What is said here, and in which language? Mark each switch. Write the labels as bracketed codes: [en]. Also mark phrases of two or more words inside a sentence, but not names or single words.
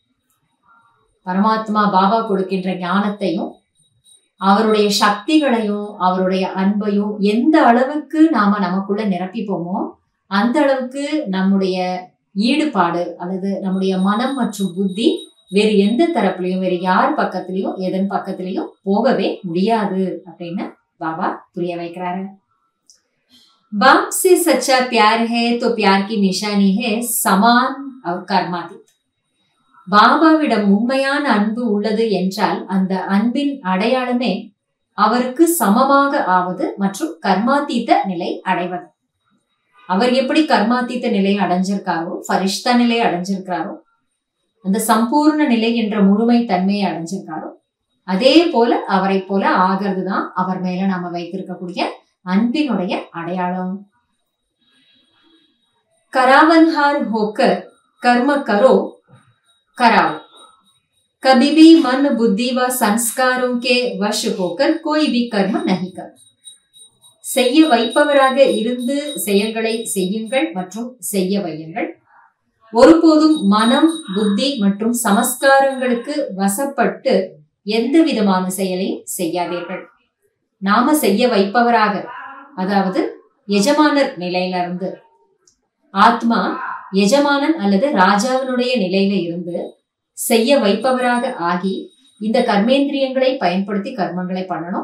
[ta] பரமாத்மா பாபா கொடுக்கின்ற ஞானத்தையும் அவருடைய சக்திகளையும் அவருடைய அன்பையும் எந்த அளவுக்கு நாம நமக்குள்ள நிரப்பிப்போமோ அந்த அளவுக்கு நம்முடைய ஈடுபாடு அல்லது நம்முடைய மனம் மற்றும் புத்தி வேறு எந்த தரப்புலையும் வேறு யார் பக்கத்திலையும் எதன் பக்கத்திலையும் போகவே முடியாது அப்படின்னு பாபா புரிய வைக்கிறாரு. [hi] बाप से सच्चा प्यार है तो प्यार की निशानी है समान और कर्मातीत. [ta] பாபாவிடம் உண்மையான அன்பு உள்ளது என்றால் அந்த அன்பின் அடையாளமே அவருக்கு சமமாக ஆவது மற்றும் கர்மாத்தீத்த நிலை அடைவது. அவர் எப்படி கர்மாத்தீத்த நிலை அடைஞ்சிருக்காரோ, ஃபரிஷ்தா நிலை அடைஞ்சிருக்காரோ, அந்த சம்பூர்ண நிலை என்ற முழுமை தன்மையை அடைஞ்சிருக்காரோ, அதே போல அவரை போல ஆகிறது தான் அவர் மேல நாம வைத்திருக்கக்கூடிய அன்பினுடைய அடையாளம். [hi] करावनहार होकर कर्म करो कराओ, कभी भी मन बुद्धि व संस्कारों के वश होकर कोई भी कर्म नहीं कर. [ta] செய்ய வைப்பவராக இருந்து செயல்களை செய்யுங்கள் மற்றும் செய்ய வையுங்கள். ஒருபோதும் மனம், புத்தி மற்றும் சமஸ்காரங்களுக்கு வசப்பட்டு எந்த விதமான செயலையும் செய்யாதீர்கள். நாம செய்ய வைப்பவராக, அதாவது எஜமானர் நிலையில இருந்து, ஆத்மா எஜமானன் அல்லது ராஜாவினுடைய நிலையில இருந்து செய்ய வைப்பவராக ஆகி இந்த கர்மேந்திரியங்களை பயன்படுத்தி கர்மங்களை பண்ணணும்.